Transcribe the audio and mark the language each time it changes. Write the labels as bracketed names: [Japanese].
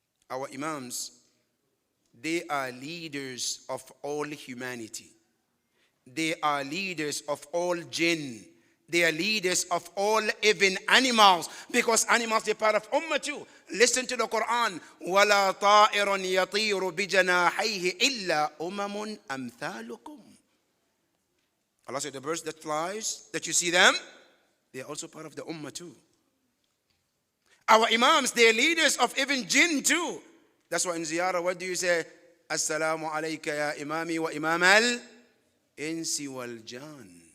[English] Our Imams, they are leaders of all humanity. They are leaders of all jinn. They are leaders of all even animals, because animals are part of Ummah too. Listen to the Quran. [Arabic] وَلَا طَائِرٌ يَطِيرُ بِجَنَاحَيْهِ إِلَّا أُمَمٌ أَمْثَالُكُمْ. [English] Allah said the birds that flies, that you see them, they are also part of the Ummah too. Our Imams, they are leaders of even jinn too. That's why in ziyarah, what do you say? [Arabic] Assalamu alayka ya imami wa imam al-insi wal-jan.